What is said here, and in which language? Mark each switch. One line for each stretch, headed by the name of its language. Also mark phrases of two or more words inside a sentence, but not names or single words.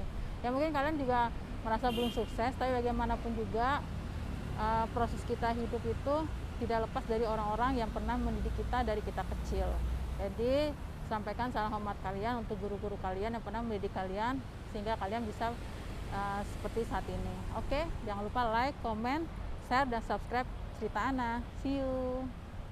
Indonesian: Ya mungkin kalian juga merasa belum sukses, tapi bagaimanapun juga proses kita hidup itu tidak lepas dari orang-orang yang pernah mendidik kita dari kita kecil. Jadi sampaikan salam hormat kalian untuk guru-guru kalian yang pernah mendidik kalian sehingga kalian bisa seperti saat ini. Oke, jangan lupa
English: like, comment, share,
Indonesian: dan subscribe Cerita Ana.
English: See you.